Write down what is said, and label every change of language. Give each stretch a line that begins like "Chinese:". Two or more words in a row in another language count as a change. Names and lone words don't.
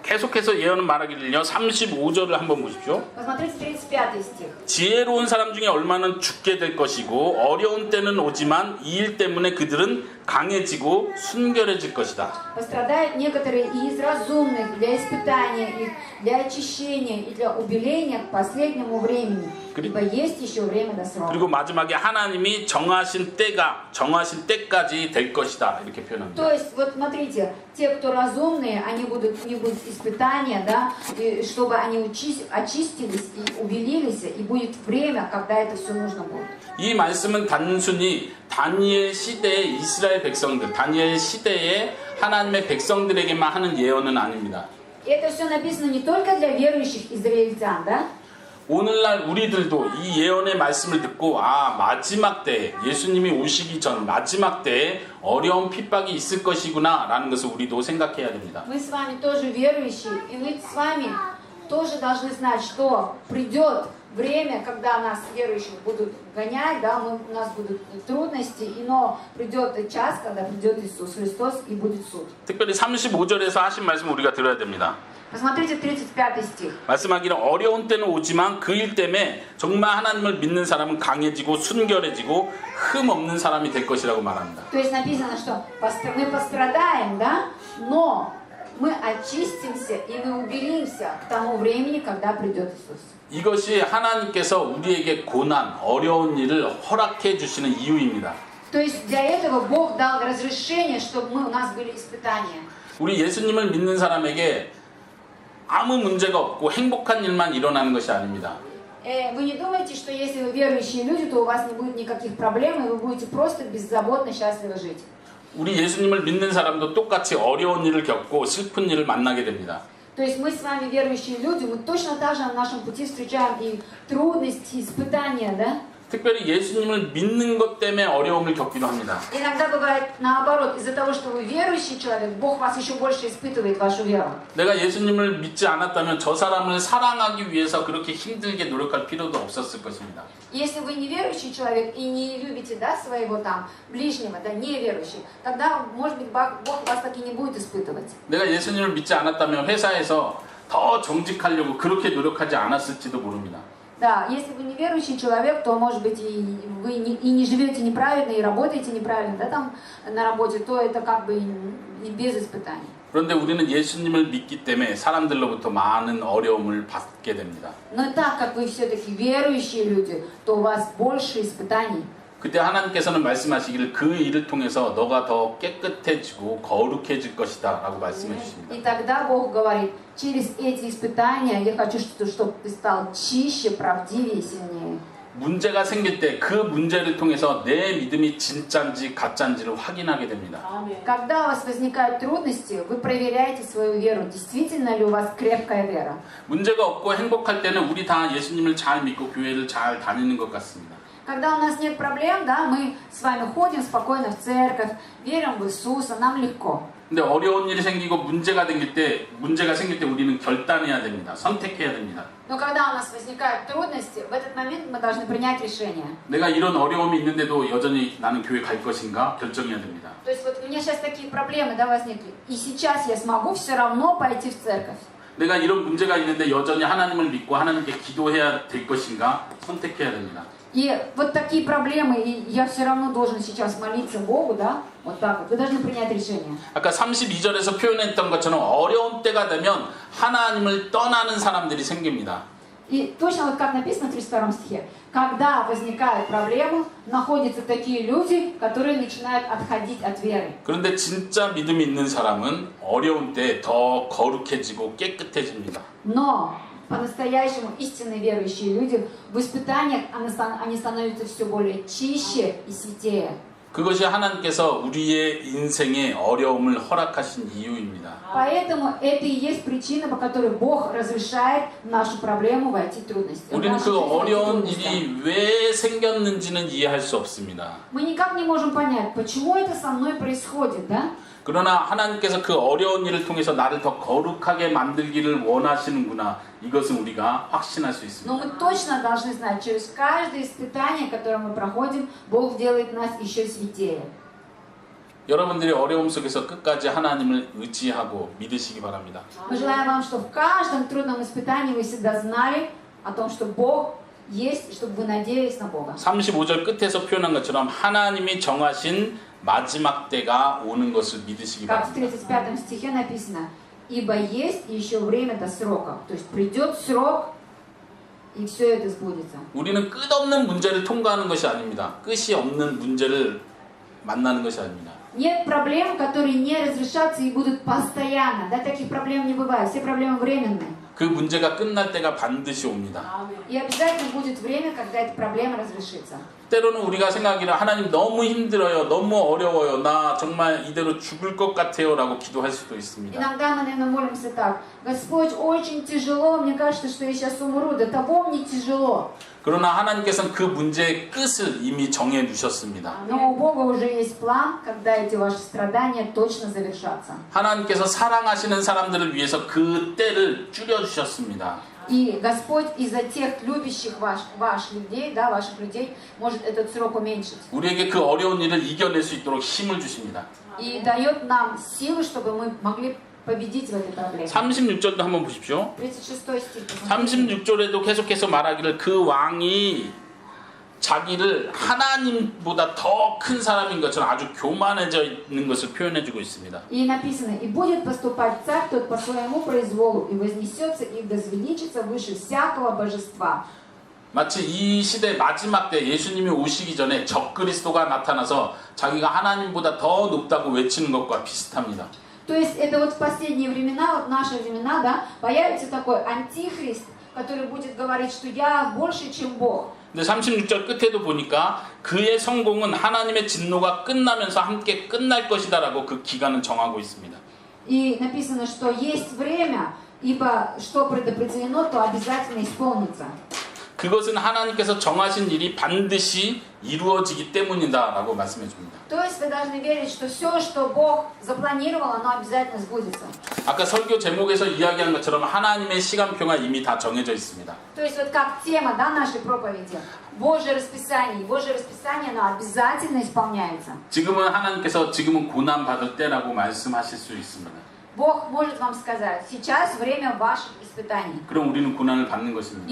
Korean: 계속해서 예언은 말하기를요. 35절을 한번 보십시오.
Russian: Посмотрите 35 стих.
Korean: 지혜로운 사람 중에 얼마는 죽게 될 것이고 어려운 때는 오지만 이 일 때문에 그들은 강해지고 순결해질 것이다.
Russian: Пострадают некоторые и из разумных для испытания их, для очищения и для убеления к последнему времени. Ибо есть еще время до срока.
Korean: 그리고 마지막에 하나님이 정하신 때까지 될 것이다. 이렇게 표현합니다.
Russian: То есть, вот смотрите, те, кто разумные, они будут испытания, да, и чтобы они очистились и убелились, и будет время, когда это все нужно будет.
Korean: 이 말씀은 단순히 다니엘 시대의 이스라엘 백성들, 다니엘 시대의 하나님의 백성들에게만 하는 예언은 아닙니다.
Russian: И это все написано не только для верующих израильтян, да?
Korean: 오늘날 우리들도 이 예언의 말씀을 듣고 마지막 때에 예수님이 오시기 전 마지막 때에 어려운 핍박이 있을 것이구나 라는 것을 우리도 생각해야 됩니다.
Russian: Мы с вами тоже верующие, и мы с вами тоже должны знать, что придет время, когда нас, верующих, будут гонять, да, у нас будут трудности, но придет час, когда придет Иисус Христос и будет суд.
Korean: 특별히 35절에서 하신 말씀 우리가 들어야 됩니다.
Russian: Посмотрите 35 стих.
Korean: 말씀하기는 어려운 때는 오지만 그 일 때문에 정말 하나님을 믿는 사람은 강해지고 순결해지고 흠 없는 사람이 될 것이라고 말합니다.
Russian: То есть написано, что мы пострадаем, да, но мы очистимся и мы убелимся к тому времени, когда придет Иисус.
Korean: 이것이 하나님께서 우리에게 고난, 어려운 일을 허락해 주시는 이유입니다.
Russian: То есть для этого Бог дал разрешение, чтобы у нас были испытания.
Korean: 우리 예수님을 믿는 사람에게 아무 문제가 없고 행복한 일만 일어나는 것이 아닙니다.
Russian: Вы не думаете, что если вы верующие люди, то у вас не будет никаких проблем, и вы будете просто беззаботно, счастливо жить.
Korean: 우리 예수님을 믿는 사람도 똑같이 어려운 일을 겪고 슬픈 일을 만나게 됩니다.
Russian: То есть мы с вами верующие люди, мы точно так же на нашем пути встречаем и трудности, и испытания, да?
Korean: 특별히 예수님을 믿는 것 때문에 어려움을 겪기도 합니다.
Russian: Иногда бывает наоборот, из-за того, что вы верующий человек, Бог вас еще больше испытывает вашу веру.
Korean: 내가 예수님을 믿지 않았다면 저 사람을 사랑하기 위해서 그렇게 힘들게 노력할 필요도 없었을 것입니다.
Russian: Если вы не верующий человек и не любите, да, своего там ближнего, да, неверующий, тогда, может быть, Бог вас так и не будет испытывать.
Korean: 내가 예수님을 믿지 않았다면 회사에서 더 정직하려고 그렇게 노력하지 않았을지도 모릅니다.
Russian: Да, если вы неверующий человек, то, может быть, и вы не живете неправильно, и работаете неправильно, да, там на работе, то это как бы и без испытаний.
Korean: 그런데 우리는 예수님을 믿기 때문에 사람들로부터 많은 어려움을 받게 됩니다.
Russian: Но так как вы все-таки верующие люди, то у вас больше испытаний.
Korean: 그때 하나님께서는 말씀하시기를 그 일을 통해서 너가 더 깨끗해지고 거룩해질 것이다 라고 말씀해 주십니다.
Russian: И тогда Бог говорит, через эти испытания я хочу, чтобы ты стал чище, правдивее и сильнее.
Korean: 문제가 생길 때 그 문제를 통해서 내 믿음이 진짜인지 가짜인지를 확인하게 됩니다.
Russian: Когда у вас возникают трудности, вы проверяете свою веру, действительно ли у вас крепкая вера.
Korean: 문제가 없고 행복할 때는 우리 다 예수님을 잘 믿고 교회를 잘 다니는 것 같습니다.
Russian: Когда у нас нет проблем, да, мы с вами ходим спокойно в церковь, верим в Иисуса, нам легко.
Korean: 근데 어려운 일이 생기고 문제가 생길 때 우리는 결단해야 됩니다. 선택해야 됩니다.
Russian: Но когда у нас возникают трудности, в этот момент мы должны принять решение.
Korean: 내가 이런 어려움이 있는데도 여전히 나는 교회 갈 것인가 결정해야 됩니다.
Russian: То есть вот у меня сейчас такие проблемы, да, возникли, и сейчас я смогу все равно пойти в церковь.
Korean: 내가 이런 문제가 있는데 여전히 하나님을 믿고 하나님께 기도해야 될 것인가 선택해야 됩니다.
Russian: И вот такие проблемы, и я все равно должен сейчас молиться Богу, да, вот так вот. Вы должны принять решение.
Korean: 아까 32절에서 표현했던 것처럼 어려운 때가 되면 하나님을 떠나는 사람들이 생깁니다.
Russian: И точно вот как написано в 32 стихе, когда возникают проблемы, находятся такие люди, которые начинают отходить от веры.
Korean: 그런데 진짜 믿음이 있는 사람은 어려운 때 더 거룩해지고 깨끗해집니다.
Russian: Но по-настоящему истинно верующие люди в испытаниях они становятся все более чище и святее.
Korean: 그것이 하나님께서 우리의 인생에 어려움을 허락하신 이유입니다.
Russian: Поэтому это и есть причина, по которой Бог разрешает нашу проблему войти в трудности.
Korean: 우리는 그 어려운 일이 왜 생겼는지는 이해할 수 없습니다.
Russian: Мы никак не можем понять, почему это со мной происходит, да?
Korean: 그러나 하나님께서 그 어려운 일을 통해서 나를 더 거룩하게 만들기를 원하시는구나. 이것은 우리가 확신할 수 있습니다.
Russian: Но мы точно должны знать, через каждое испытание, которое мы проходим, Бог делает нас еще святее.
Korean: 여러분들이 어려움 속에서 끝까지 하나님을 의지하고 믿으시기 바랍니다.
Russian: Мы желаем вам, чтобы в каждом трудном испытании вы всегда знали о том, что Бог есть, и чтобы вы надеялись на Бога.
Korean: 35절 끝에서 표현한 것처럼 하나님이 정하신 마지막 때가 오는 것을 믿으시기
Russian: Как в
Korean: 바랍니다.
Russian: 35 стихе написано, «Ибо есть еще время до срока». То есть придет срок, и все это сбудется.
Korean: 우리는 끝없는 문제를 통과하는 것이 아닙니다. 끝이 없는 문제를 만나는 것이 아닙니다.
Russian: Нет проблем, которые не разрешатся и будут постоянно. Да, таких проблем не бывает. Все проблемы временные.
Korean: 그 문제가 끝날 때가 반드시 옵니다.
Russian: И обязательно будет время, когда эта проблема разрешится.
Korean: 때로는 우리가 생각하기를 하나님 너무 힘들어요. 너무 어려워요. 나 정말 이대로 죽을 것 같아요. 라고 기도할 수도 있습니다.
Russian: Иногда мы, наверное, молимся так. Господь, очень тяжело. Мне кажется, что я сейчас умру. До того мне тяжело.
Korean: 그러나 하나님께서는 그 문제의 끝을 이미 정해 두셨습니다.
Russian: Но у Бога уже есть план, когда эти ваши страдания точно завершатся.
Korean: 하나님께서 사랑하시는 사람들을 위해서 그 때를 줄여주셨습니다.
Russian: И Господь из-за тех любящих ваших людей, да, ваших людей, может этот срок уменьшить.
Korean: 우리에게 그 어려운 일을 이겨낼 수 있도록 힘을 주십니다.
Russian: И дает нам силы, чтобы мы могли победить в этой проблеме.
Korean: 36절도 한번 보십시오.
Russian: 36 стих. посмотрите.
Korean: 36절에도 계속해서 말하기를 그 왕이 자기를 하나님보다 더 큰 사람인 것처럼 아주 교만해져 있는 것을 표현해주고 있습니다.
Russian: И написано, и будет поступать царь тот по своему произволу, и вознесется и возвеличится выше всякого божества.
Korean: 마치 이 시대 마지막 때 예수님이 오시기 전에 적그리스도가 나타나서 자기가 하나님보다 더 높다고 외치는 것과 비슷합니다.
Russian: То есть это вот в последние времена, вот в наши времена, да, появится такой антихрист, который будет говорить, что я больше, чем Бог.
Korean: 근데 36절 끝에도 보니까 그의 성공은 하나님의 진노가 끝나면서 함께 끝날 것이다라고 그 기간을 정하고 있습니다.
Russian: И написано, что есть время, ибо что предопределено, то обязательно исполнится.
Korean: 그것은 하나님께서 정하신 일이 반드시 이루어지기 때문이다라고 말씀해 줍니다.
Russian: То есть вы должны верить, что все, что Бог запланировал, оно обязательно сбудется.
Korean: 아까 설교 제목에서 이야기한 것처럼 하나님의 시간표가 이미 다 정해져 있습니다.
Russian: То есть вот как тема, да, нашей проповеди, Божье расписание, оно обязательно исполняется.
Korean: 지금은 고난 받을 때라고 말씀하실 수 있습니다.
Russian: Бог может вам сказать, сейчас время ваших испытаний.
Korean: 그럼 우리는 고난을 받는
Russian: И
Korean: 것입니다.